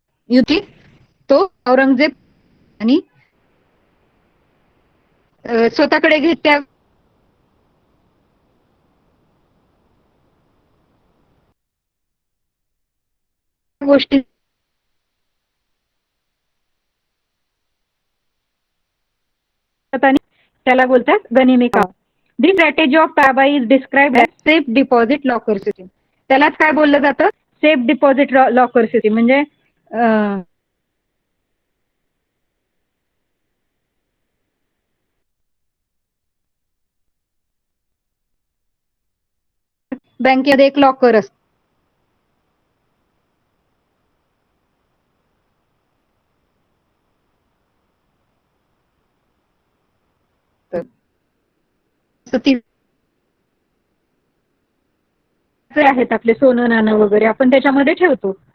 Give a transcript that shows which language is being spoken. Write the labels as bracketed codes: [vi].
[mr] युती, तो औरंगजेब आणि स्वतःकडे घेत त्या गोष्टी आणि त्याला बोलतात गनिमी कावा. [en] This strategy of Tarabai is described as safe deposit locker system. [mr] त्यालाच काय बोललं जातं, सेफ डिपॉझिट लॉकर सिस्टीम. म्हणजे बँकेमध्ये एक लॉकर असतं, आहेत आपले सोनं नाणं वगैरे आपण त्याच्यामध्ये ठेवतो.